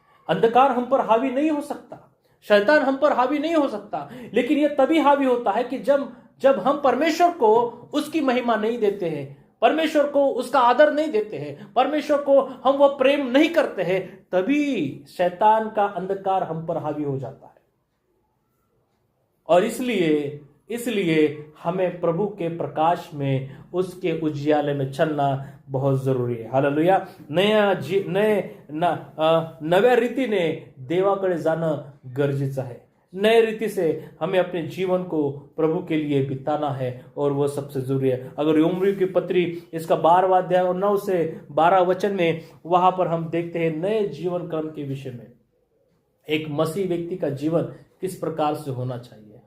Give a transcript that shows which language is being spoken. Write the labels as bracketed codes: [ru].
[hi] अंधकार हम पर हावी नहीं हो सकता, शैतान हम पर हावी नहीं हो सकता, लेकिन यह तभी हावी होता है कि जब हम परमेश्वर को उसकी महिमा नहीं देते हैं, परमेश्वर को उसका आदर नहीं देते हैं, परमेश्वर को हम वो प्रेम नहीं करते हैं, तभी शैतान का अंधकार हम पर हावी हो जाता है। और इसलिए हमें प्रभु के प्रकाश में, उसके उजियाले में चलना बहुत जरुरी आहे। हालेलुया। [mr] नव्या रीतीने देवाकडे जाणं गरजेचं आहे। [hi] नए रीति से हमें अपने जीवन को प्रभु के लिए बिताना है, और वो सबसे जरूरी है। अगर रोमियो की पत्री इसका 12वां अध्याय और 9 से 12 वचन में, वहां पर हम देखते हैं नए जीवन क्रम के विषय में, एक मसीह व्यक्ति का जीवन किस प्रकार से होना चाहिए।